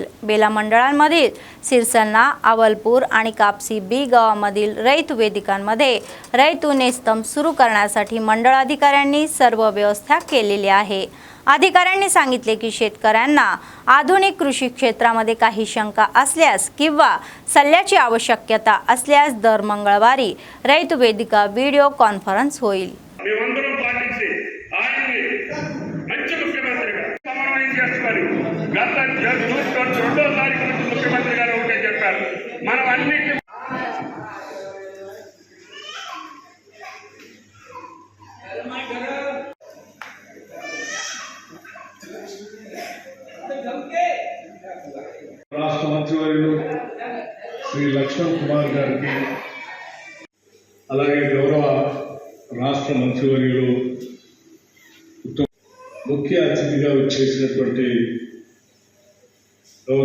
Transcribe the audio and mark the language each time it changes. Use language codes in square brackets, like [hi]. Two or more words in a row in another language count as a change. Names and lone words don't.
[mr] बेला मंडळांमधील सिरसन्ना, अवलपूर आणि कापसी B गावामधील रयत वेदिकांमध्ये रयत नेस्तम सुरू करण्यासाठी मंडळ अधिकाऱ्यांनी सर्व व्यवस्था केलेली आहे. अधिकाऱ्यांनी सांगितले की शेतकऱ्यांना आधुनिक कृषी क्षेत्रामध्ये काही शंका असल्यास किंवा सल्ल्याची आवश्यकता असल्यास दर मंगळवारी రైతు వేదిక [en] video conference [mr] होईल. [te] మేమందరం పాటించి ఆయన్ని మంచి ముఖ్యమంత్రిగా సమన్వయం చేసుకొని గత జూన్ 2వ తారీఖు నుంచి ముఖ్యమంత్రి గారు ఒకటే చెప్పారు, మనం అన్నిటి రాష్ట్ర మంత్రివర్యులు శ్రీ లక్ష్మణ్ కుమార్ గారికి, అలాగే గౌరవ రాష్ట్ర మంత్రివర్యులు ముఖ్య అతిథిగా వచ్చేసినటువంటి గౌరవ